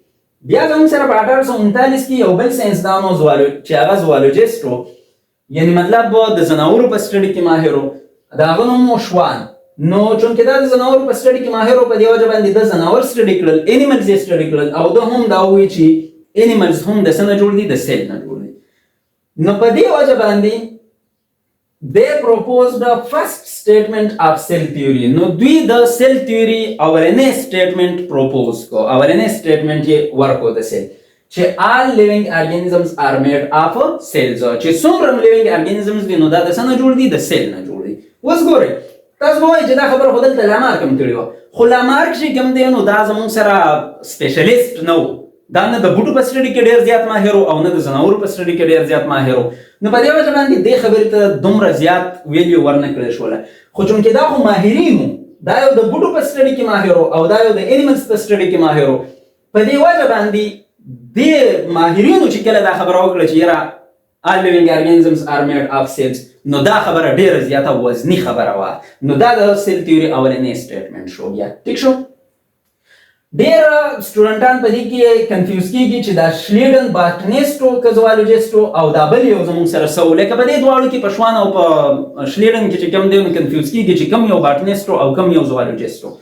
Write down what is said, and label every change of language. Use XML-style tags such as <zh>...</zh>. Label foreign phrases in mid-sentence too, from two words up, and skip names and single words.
<ps>بیا زموږ سره په 1839 کې یو بل ساینسدان و چې هغه زوالوجیسټ و، یعنې مطلب د ځناورو په سټډي کې ماهر و، د هغه نوم و شوان. نو چونکې دا د ځناورو په سټډي کې ماهر و، په دې وجه باندې د ځناور سټډي کړل، انیملز یې سټډي کړل، او ده هم دا ووایي چې انیملز هم د څه نه جوړ دي؟ د سیل نه جوړ دي. نو په دې وجه باندې</ps> <en>they proposed the first statement of cell theory.</en> <ps>نو دوی د</ps> <en>cell theory</en> <ps>اورنۍ</ps> <en>statement propose</en> <ps>کو، اورنۍ سټیټمنټ یې ورکو د سیل، چې</ps> <en>all living organisms are made of cells،</en> <ps>چې څومره</ps> <en>living organisms</en> <ps>دي نو دا د څه نه جوړ دي؟ د سیل نه جوړ دي. اوس ګورئ، تاسو وایئ چې دا خبره خو دلته لامارک هم کړې وه، خو لامارک چې کوم دی نو دا زموږ سره سپیشلیسټ نه و، دا نه د بوټو په سټډي کې ډېر زیات ماهر و، او نه د ځناورو په سټډي کې ډېر زیات ماهر و. نو په دې وجه باندې دې خبرې ته دومره زیات ویلیو ورنه کړل شوله. خو چونکې دا خو ماهرین وو، دا یو د بوټو په سټډي کې ماهر و، او دا یو د انیملز په سټډي کې ماهر و، په دې وجه باندې دې ماهرینو چې کله دا خبره وکړه چې یاره</ps> <en>all living organisms are made of cells،</en> <ps>نو دا خبره ډېره زیاته وزني خبره وه. نو دا د</ps> <en>cell theory</en> <ps>اولنی سټیټمنټ شو. بیا ټیک شو؟ ډېر سټوډنټان په دې کې کنفیوز کېږي چې دا شلیډن باټنیسټ و که زوالوجیسټ و، او دا بل یو زموږ سره څه و. لکه په دې دواړو کې په شوان او په شلیډن کې چې کوم دی نو کنفیوز کېږي چې کوم یو باټنیسټ و او کوم یو زوالوجیسټ و.</ps>